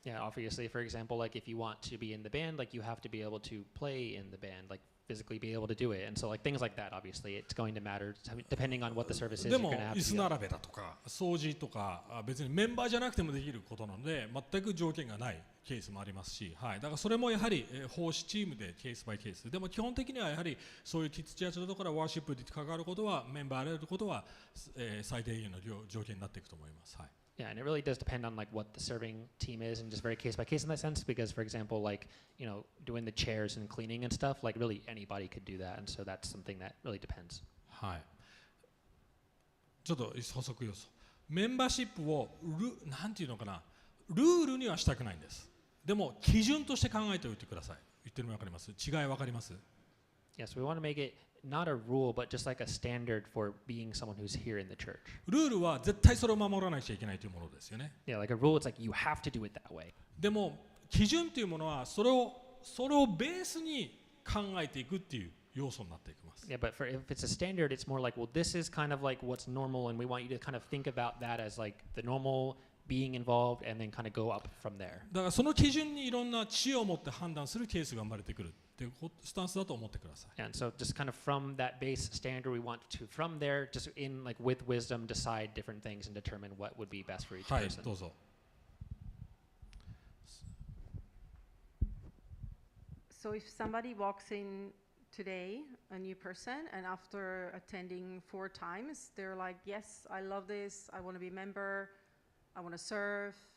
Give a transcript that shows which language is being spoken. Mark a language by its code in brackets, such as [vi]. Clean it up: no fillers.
[en] Yeah, obviously, for example, like if you want to be in the band, like you have to be able to play in the band, like physically be able to do it, and so like things like that. Obviously, it's going to matter depending on what the service is. [ja] でも椅子並べだとか掃除とか別にメンバーじゃなくてもできることなので、全く条件がないケースもありますし、はい、だからそれもやはり奉仕チームでケースバイケース。でも基本的にはやはりそういうキッズチャーチのところからワーシップに関わることはメンバーであることは最低限の条件になっていくと思います。はい。 [en] Yeah, and it really does depend on like what the serving team is, and just very case by case in that sense. Because, for example, like doing the chairs and cleaning and stuff, like really anybody could do that, and so that's something that really depends. [ja] はい。ちょっと補足要素。メンバーシップをなんていうのかな、ルールにはしたくないんです。でも基準として考えておいてください。言ってるの分かります？違い分かります？ [en] Yes, we want to make it not a rule, but just like a standard for being someone who's here in the church. [ja] ルールは絶対それを守らなきゃいけないというものですよね。 [en] Yeah, like a rule, it's like you have to do it that way. [ja] でも基準というものはそれをベースに考えていくっていう要素になっていきます。 [en] Yeah, but if it's a standard, it's more like, well, this is kind of like what's normal, and we want you to kind of think about that as like the normal being involved, and then kind of go up from there. [ja] だからその基準にいろんな知恵を持って判断するケースが生まれてくるっていうスタンスだと思ってください。 [en] And so just kind of from that base standard, we want to from there, just in like with wisdom, decide different things and determine what would be best for each person. [ja] はい、どうぞ。 [en] So if somebody walks in today, a new person, and after attending 4 times, they're like, yes, I love this, I want to be a member, I want to serve.